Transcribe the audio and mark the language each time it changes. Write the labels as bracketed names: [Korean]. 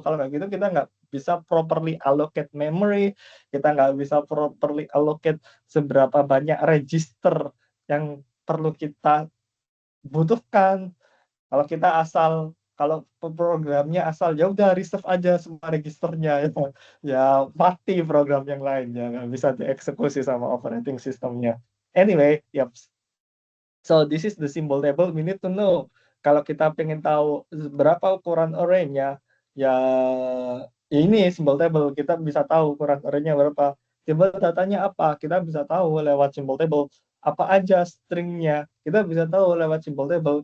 [Indonesian] Kalau nggak gitu kita nggak bisa [English] properly allocate memory, [Indonesian] kita nggak bisa [English] properly allocate [Indonesian] seberapa banyak register yang perlu kita butuhkan. Kalau programnya asal ya udah [English] reserve [Indonesian] aja semua registernya, ya mati program yang lainnya, nggak bisa dieksekusi sama operating systemnya. [English] Anyway, yep. So this is the symbol table we need to know. [Indonesian] Kalau kita pengen tahu berapa ukuran array-nya, ya ini symbol table, kita bisa tahu ukuran array-nya berapa. Symbol datanya apa, kita bisa tahu lewat symbol table. Apa aja string-nya, kita bisa tahu lewat symbol table.